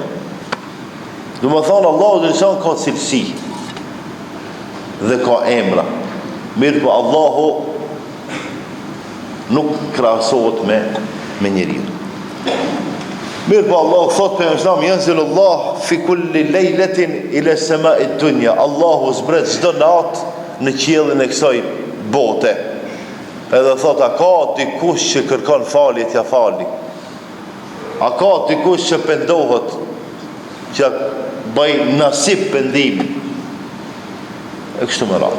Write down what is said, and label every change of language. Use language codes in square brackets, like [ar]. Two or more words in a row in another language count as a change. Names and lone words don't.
[sq] Do më thonë, Allahu dhe lësan ka cilësi dhe ka emra. Mirë po, Allahu nuk krahasohet me njeriu. Mirë po, Allahu thot për Islam, [ar] ينزل الله في كل ليلة إلى السماء الدنيا. [sq] Allahu zbret çdo natë në qiellin e kësaj bote. Edhe thot, a ka dikush që kërkon falje t'ja fali? A ka dikush që pendohet, që bëj nasib pendimi? E kështu më radhë.